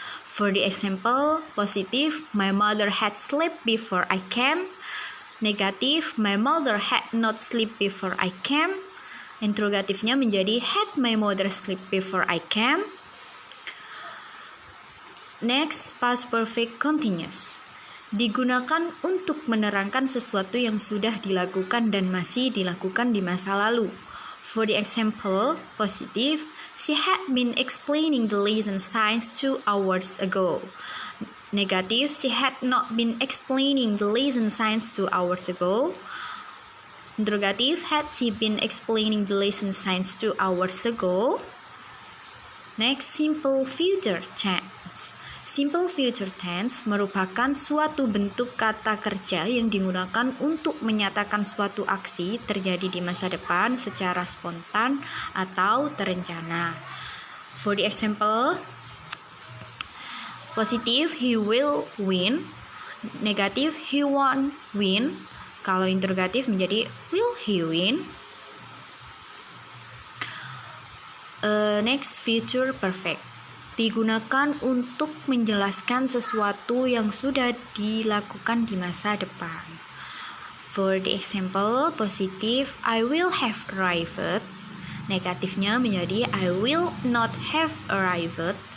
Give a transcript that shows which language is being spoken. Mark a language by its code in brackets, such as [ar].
[en] For the example, positive, my mother had slept before I came. Negatif, my mother had not slept before I came. [id] Interrogatifnya menjadi [en] had my mother slept before I came. Next, past perfect continuous. [id] Digunakan untuk menerangkan sesuatu yang sudah dilakukan dan masih dilakukan di masa lalu. [en] For the example, positive, she had been explaining the lesson science 2 hours ago. Negative, she had not been explaining the lesson science 2 hours ago. Interrogative, had she been explaining the lesson science 2 hours ago? [id] Next, simple future tense. Simple future tense merupakan suatu bentuk kata kerja yang digunakan untuk menyatakan suatu aksi terjadi di masa depan secara spontan atau terencana. [en] For the example, positive, he will win. Negatif, he won't win. [id] Kalau interrogatif menjadi [en] will he win? Next, future perfect. [id] Digunakan untuk menjelaskan sesuatu yang sudah dilakukan di masa depan. [en] For the example, positif, I will have arrived. [id] Negatifnya menjadi [en] I will not have arrived.